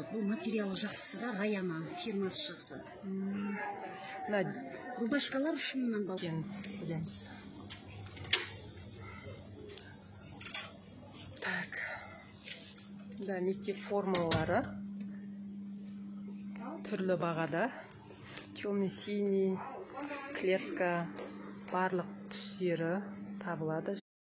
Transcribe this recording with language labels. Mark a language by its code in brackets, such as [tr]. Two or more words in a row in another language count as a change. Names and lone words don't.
[ky] Бул материалы жакшы да, Раяна фирмасы жакшы. Рубашкалар 3 мыңдан болот. Билемиз. Так. [kk] Да, мектеп формалары түрлі бағада. [ru] Темный, синий, [kk] клетка, барлық түстері табылады.